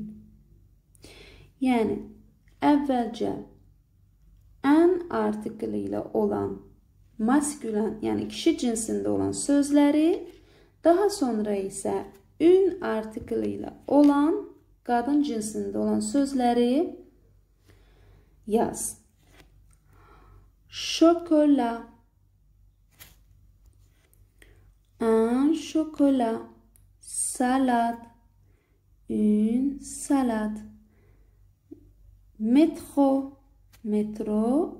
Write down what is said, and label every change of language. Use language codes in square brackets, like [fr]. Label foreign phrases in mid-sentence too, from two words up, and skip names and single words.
[az] Yəni, əvvəlcə un article ilə olan maskülen, yəni kişi cinsində olan sözləri, daha sonra isə ün article ilə olan qadın cinsində olan sözləri yaz. [fr] Chocolat. Un chocolat. Salade. Une salade. Métro. Métro.